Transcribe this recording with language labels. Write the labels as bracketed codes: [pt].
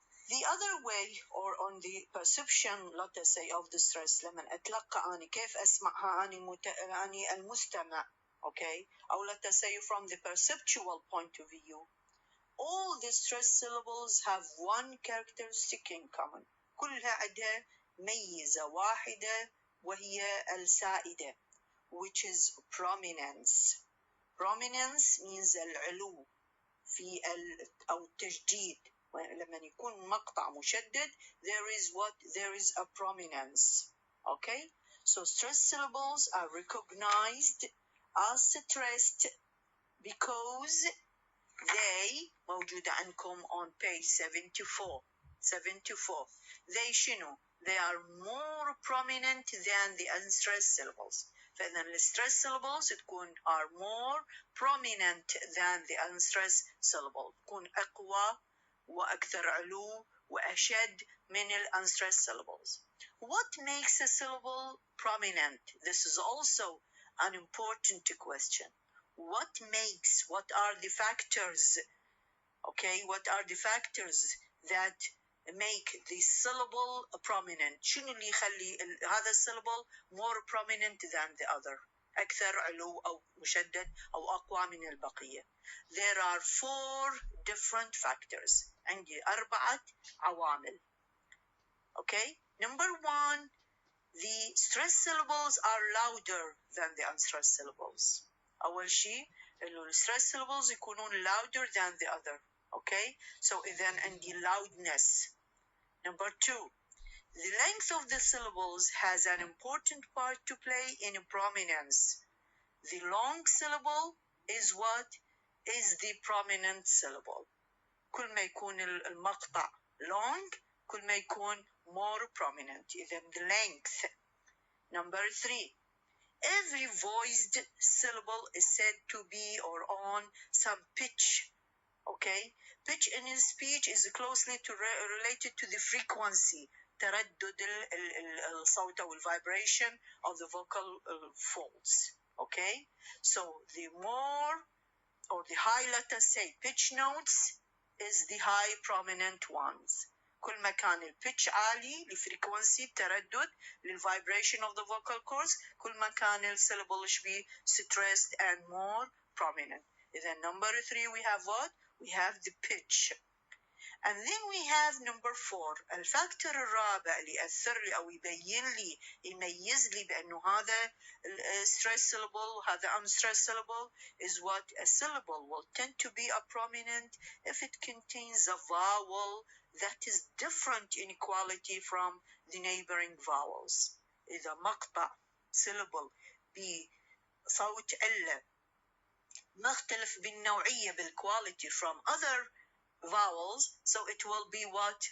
[en] The other way, or on the perception, let us say, of the stress, [ar] لما أتلقى أنا كيف أسمعها أنا المستمع, [en] okay, أو let us say from the perceptual point of view, all the stressed syllables have one characteristic in common. [ar] كلها عندها ميزة واحدة وهي السائدة, [en] which is prominence. Prominence means [ar] العلو في أو التجديد. لما يكون مقطع مشدد, [en] there is a prominence. Okay? So stressed syllables are recognized as stressed because they [ar] موجودة عندكم [en] on page 74. They [ar] شنو? [en] They are more prominent than the unstressed syllables. [ar] فإذا [en] الstressed syllables [ar] تكون [en] are more prominent than the unstressed syllable. [ar] تكون أقوى وأكثر علو وأشد من unstressed syllables. [en] What makes a syllable prominent? This is also an important question. What are the factors, okay, what are the factors that make the syllable prominent. [ar] شنو اللي يخلي هذا الsyllable [en] more prominent than the other؟ [ar] أكثر علو أو مشدد أو أقوى من البقية. [en] There are 4 different factors. [ar] عندي 4 عوامل. Okay. [en] Number 1, the stressed syllables are louder than the unstressed syllables. [ar] أول شيء إنه [en] الstressed syllables [ar] يكونون [en] louder than the other. Okay. So [ar] إذن عندي [en] loudness. Number 2, the length of the syllables has an important part to play in prominence. The long syllable is what? Is the prominent syllable. [ar] كل ما يكون المقطع long كل ما يكون [en] more prominent. إذن the length. Number 3, every voiced syllable is said to be or on some pitch. Okay, pitch in speech is closely related to the frequency, [ar] تردد الصوت أو [en] vibration of the vocal folds. Okay, so the more or the high, let us say, pitch notes is the high prominent ones. [ar] كل ما كان البيتش عالي لفريكونسي التردد لل [en] vibration of the vocal cords [ar] كل ما كان الsyllable شبيه stressed [en] and more prominent. إذا number 3 we have what? We have the pitch. And then we have number 4, [ar] الفاكتور الرابع اللي يأثر لي أو يبين لي يميز لي بأنه هذا stressed syllable وهذا unstressed syllable [en] is what? A syllable will tend to be a prominent if it contains a vowel that is different in quality from the neighboring vowels. [ar] إذا مقطع syllable بصوت علة مختلف بالنوعية بالquality [en] from other vowels, so it will be what?